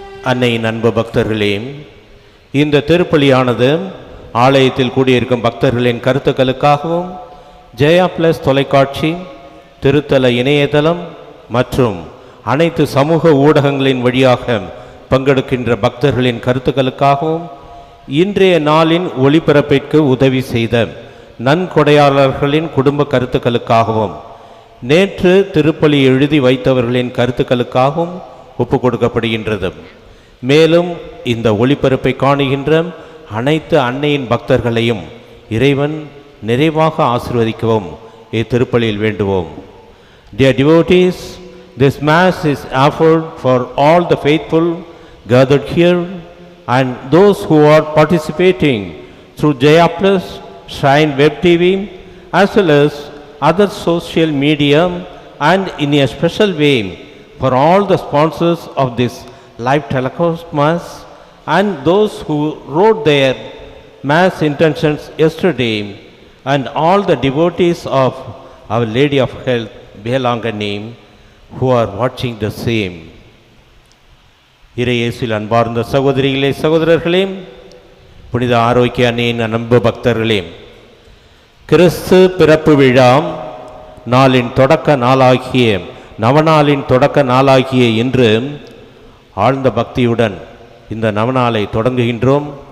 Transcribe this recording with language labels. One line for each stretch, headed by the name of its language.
Tamil: அன்னையின் அன்பு பக்தர்களே, இந்த திருப்பலியானது ஆலயத்தில் கூடியிருக்கும் பக்தர்களின் கருத்துக்களுக்காகவும் ஜெயா பிளஸ் தொலைக்காட்சி, திருத்தல இணையதளம் மற்றும் அனைத்து சமூக ஊடகங்களின் வழியாக பங்கெடுக்கின்ற பக்தர்களின் கருத்துக்களுக்காகவும் இன்றைய நாளின் ஒளிபரப்பிற்கு உதவி செய்த நன்கொடையாளர்களின் குடும்ப கருத்துக்களுக்காகவும் நேற்று திருப்பலி எழுதி வைத்தவர்களின் கருத்துக்களுக்காகவும் ஒப்பு கொடுக்கப்படுகின்றது. மேலும் இந்த ஒளிபரப்பை காணுகின்ற அனைத்து அன்னையின் பக்தர்களையும் இறைவன் நிறைவாக ஆசீர்வதிக்கவும் இத்திருப்பலியில் வேண்டுவோம்.
English: Dear devotees, this Mass is offered for all the faithful gathered here and those who are participating through Jaya Plus, Shrine Web TV, as well as other social media, and in a special way for all the sponsors of this live telecast Mass and those who wrote their Mass intentions yesterday, and all the devotees of Our Lady of Health, Belangani, who are watching the same.
Tamil: இறையேசுவில் அன்பார்ந்த சகோதரிகளே, சகோதரர்களே, புனித ஆரோக்கிய அன்னையின் அன்பு பக்தர்களே, கிறிஸ்து பிறப்பு விழா நாளின் தொடக்க நாளாகிய நவநாளின் தொடக்க நாளாகிய இன்று ஆழ்ந்த பக்தியுடன் இந்த நவநாளை தொடங்குகின்றோம்.